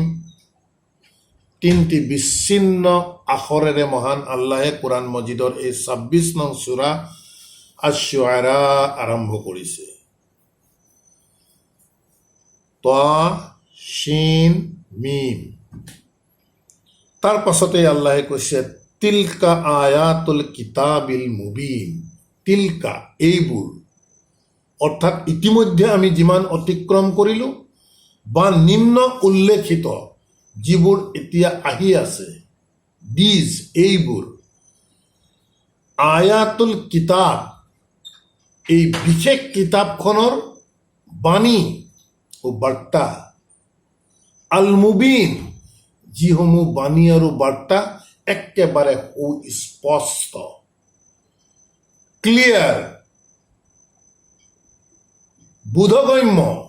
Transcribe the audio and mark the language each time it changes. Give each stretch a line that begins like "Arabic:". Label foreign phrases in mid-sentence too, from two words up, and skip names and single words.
Assamese: 3টি বিচ্ছিন্ন আখৰেৰে মহান আল্লাহে কোৰাণ মজিদৰ এই 26 নং সূৰা আশ-শুআৰা আৰম্ভ কৰিছে।
Arabic: طسم.
Assamese: তাৰ পাছতে আল্লাহে কৈছে
Arabic: تلك آيات الكتاب المبين.
Assamese: তিলকা এইবোৰ, অৰ্থাৎ ইতিমধ্যে আমি যিমান অতিক্ৰম কৰিলোঁ বা নিম্ন উল্লেখিত যিবোৰ এতিয়া আহি আছে, দিজ এইবোৰ
Arabic: آيات الكتاب,
Assamese: এই বিশেষ কিতাপখনৰ বাণী ও বাৰ্তা,
Arabic: المبين
Assamese: যিসমূহ বাণী আৰু বাৰ্তা একেবাৰে সুস্পষ্ট, ক্লিয়াৰ, বোধগম্য।